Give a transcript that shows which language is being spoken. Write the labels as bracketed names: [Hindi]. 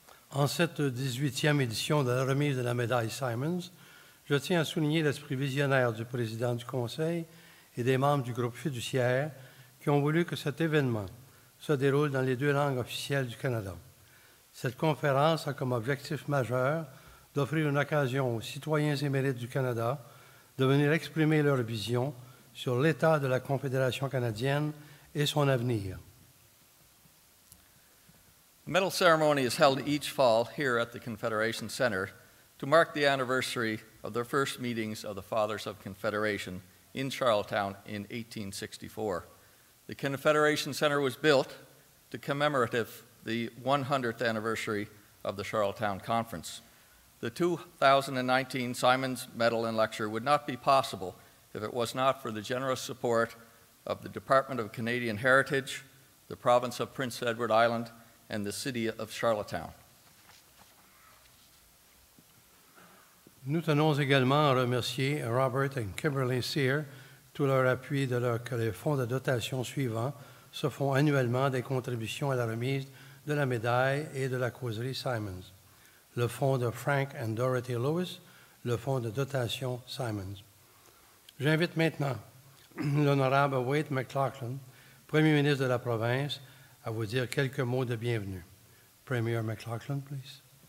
[French] En cette 18e édition de la remise de la médaille Symons, je tiens à souligner l'esprit visionnaire du président du Conseil et des membres du groupe fiduciaire qui ont voulu que cet événement se déroule dans les 2 langues officielles du Canada. Cette conférence a comme objectif majeur d'offrir une occasion aux citoyens émérites du Canada de venir exprimer leur vision sur l'état de la Confédération canadienne et son avenir. [English] The medal ceremony is held each fall here at the Confederation Centre to mark the anniversary of the first meetings of the Fathers of Confederation in Charlottetown in 1864. The Confederation Centre was built to commemorate the 100th anniversary of the Charlottetown Conference. The 2019 Symons Medal and Lecture would not be possible if it was not for the generous support of the Department of Canadian Heritage, the province of Prince Edward Island, and the city of Charlottetown. [French] Nous tenons également à remercier Robert et Kimberly Sear tout leur appui que les fonds de dotation suivants se font annuellement des contributions à la remise de la médaille et de la causerie Symons. Le fonds de Frank and Dorothy Lewis, le fonds de dotation Symons. J'invite maintenant l'honorable Wade McLaughlin, Premier ministre de la province, à vous dire quelques mots de bienvenue. [English] Premier McLaughlin, please.